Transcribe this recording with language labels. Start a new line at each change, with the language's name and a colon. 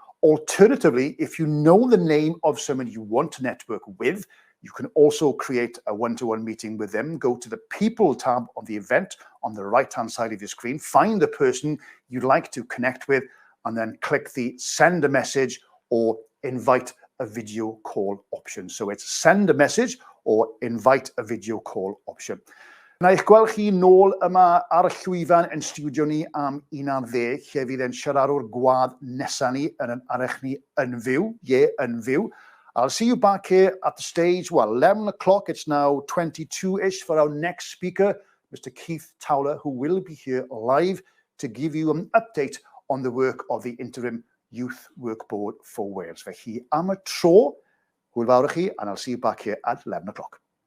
English: Alternatively, if you know the name of someone you want to network with, you can also create a one-to-one meeting with them. Go to the People tab of the event on the right-hand side of your screen, find the person you'd like to connect with, and then click the Send a Message or Invite a Video Call option. So it's Send a Message or Invite a Video Call option.
Welsh: Na eich gweld chi nôl yma ar y llwyfan yn studio ni am 11, lle fydd yn siaradwr gwadd nesa ni yn arech ni yn fyw, yn fyw.
English: I'll see you back here at the stage, well, 11 o'clock, it's now 22-ish for our next speaker, Mr. Keith Towler, who will be here live to give you an update on the work of the Interim Youth Work Board for Wales.
Welsh: Felly am y tro, hwyl fawr i chi,
English: and I'll see you back here at 11 o'clock.